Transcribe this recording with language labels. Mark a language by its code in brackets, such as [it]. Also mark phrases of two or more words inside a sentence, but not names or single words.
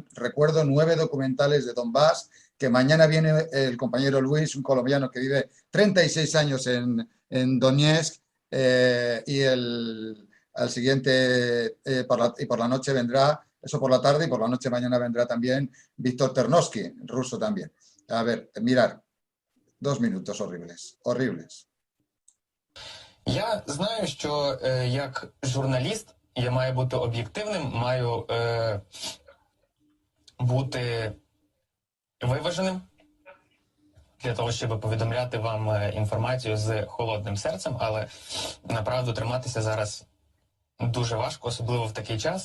[es] Recuerdo 9 documentales de Donbass, que mañana viene el compañero Luis, un colombiano que vive 36 años en Donetsk, y al siguiente, por la noche vendrá, eso por la tarde, y por la noche mañana vendrá también Víctor Ternovsky, ruso también. A ver, mirar, 2 minutos horribles. [uk] Я знаю, що як журналіст я маю бути об'єктивним, маю бути виваженим для того, щоб повідомляти вам інформацію з холодним серцем, але направду триматися зараз дуже важко, особливо в такий час.